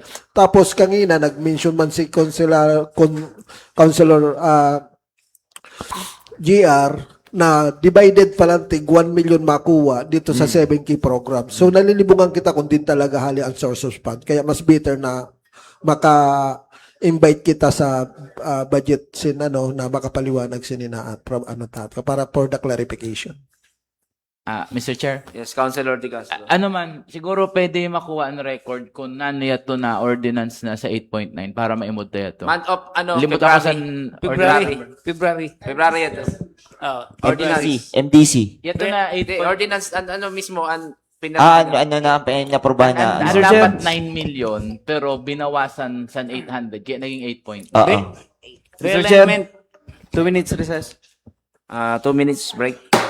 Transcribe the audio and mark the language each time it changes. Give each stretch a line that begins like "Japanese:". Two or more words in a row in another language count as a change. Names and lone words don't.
Bikol: Tapos kangina nag-mention man si Councilor GR na divided pa lang tig 1 million makuha dito sa 7K program. So nalilibungan kita kung din talaga hali ang
English: source of fund.
Bikol: Kaya mas better na invite kita sa budget na makapaliwanag sinina at para
English: for the clarification. Mr. Chair, Yes, Councilor De Castro.
Bikol: ano man, siguro pwede makuha ang record kung nano yato na ordinance na sa 8.9 para maimod na yato.
English: Month of,
Bikol: Limot ako sa February. February ito. Ordinance. MDC. Yato na Hindi, 8.9. ordinance, mismo, ang Ano na, naprobahan na. Ang
English: Mr.
Bikol: dapat
English: Chair.
Bikol: 9 million, pero binawasan sa 800, kaya naging 8.9. Oo.
English: Mr. Chair, 2 minutes recess. 2 minutes break.